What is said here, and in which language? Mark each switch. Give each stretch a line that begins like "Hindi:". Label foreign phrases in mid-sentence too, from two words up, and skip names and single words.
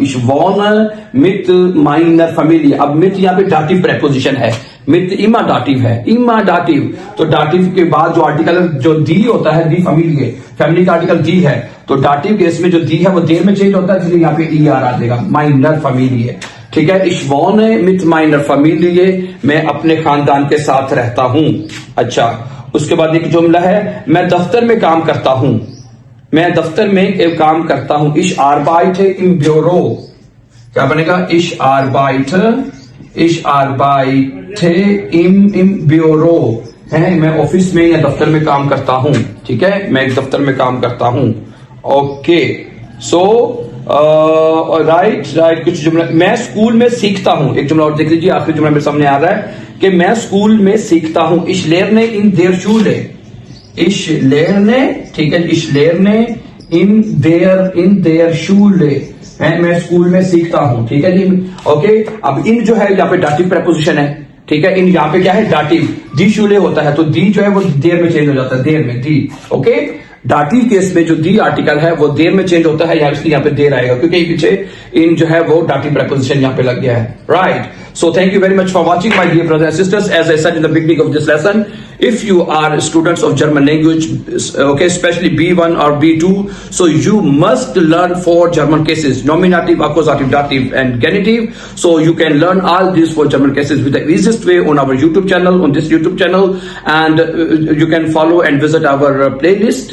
German: Ich wohn mit meiner Familie.
Hindi: अब मित यहाँ पे
English: dative preposition
Hindi: है, मित इमा डाटिव है, इमा डाटिव, तो डाटिव के बाद जो आर्टिकल जो दी होता है,
German: die Familie,
Hindi: फैमिली का आर्टिकल दी है, तो
English: dative case
Hindi: में जो दी है वो देर में चेंज होता है, इसलिए यहाँ पे ER आ जाएगा,
German: meiner Familie,
Hindi: ठीक है।
German: Ich wohn mit meiner Familie,
Hindi: मैं अपने खानदान के साथ रहता हूं। अच्छा, उसके बाद एक जुमला है, मैं दफ्तर में काम करता हूं, मैं दफ्तर में एक काम करता हूं।
German: इश arbeite im Büro,
Hindi: क्या बनेगा?
German: इश arbeite im Büro,
Hindi: है, मैं ऑफिस में या दफ्तर में काम करता हूं, ठीक है, मैं एक दफ्तर में काम करता हूं। ओके,
English: so right
Hindi: कुछ जुमला, मैं स्कूल में सीखता हूं, एक जुमला और देख लीजिए, आखिरी जुमला मेरे सामने आ रहा है कि मैं स्कूल में सीखता हूं।
German: Ich lerne in der Schule, ich lerne,
Hindi: ठीक है,
German: ich lerne in der Schule,
Hindi: मैं स्कूल में सीखता हूं, ठीक है जी। ओके, अब इन जो है यहाँ पे
English: dative preposition
Hindi: है, ठीक है, इन यहाँ पे क्या है, डाटिव,
German: die Schule
Hindi: होता है तो दी जो है वो देर में चेंज हो जाता है, देर में, दी। ओके,
English: dative case
Hindi: में जो दी आर्टिकल है वो देर में चेंज होता है, इसलिए यहाँ पे देर आएगा क्योंकि पीछे इन जो है वो
English: dative preposition
Hindi: यहाँ पे लग गया है, राइट।
English: So thank you very much for watching, my dear brothers and sisters. As I said in the beginning of this lesson, if you are students of German language, okay, especially B1 or B2, so you must learn 4 German cases: nominative, accusative, dative, and genitive. So you can learn all these 4 German cases with the easiest way on our YouTube channel, on this YouTube channel, and you can follow and visit our playlist.